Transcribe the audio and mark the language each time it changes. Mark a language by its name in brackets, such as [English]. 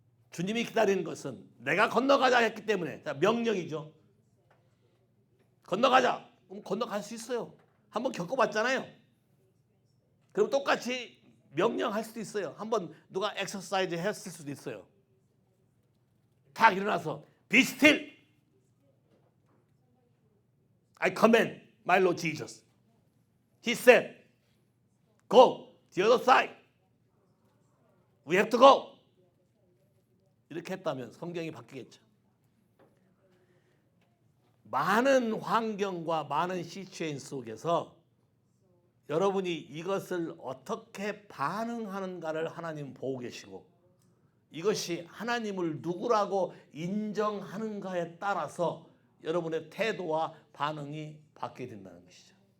[Korean] 주님이 기다리는 것은 내가 건너가자 했기 때문에 명령이죠. 건너가자. 그럼 건너갈 수 있어요. 한번 겪어봤잖아요. 그럼 똑같이 명령할 수도 있어요. 한번 누가 엑서사이즈 했을 수도 있어요. 탁 일어나서 [English] Be still. I command my Lord Jesus. He said, Go the other side. We have to go. [Korean] 이렇게 했다면 성경이 바뀌겠죠. 많은 환경과 많은 시츄에이션 속에서 여러분이 이것을 어떻게 반응하는가를 하나님 보고 계시고 이것이 하나님을 누구라고 인정하는가에 따라서 여러분의 태도와 반응이 바뀌게 된다는 것이죠.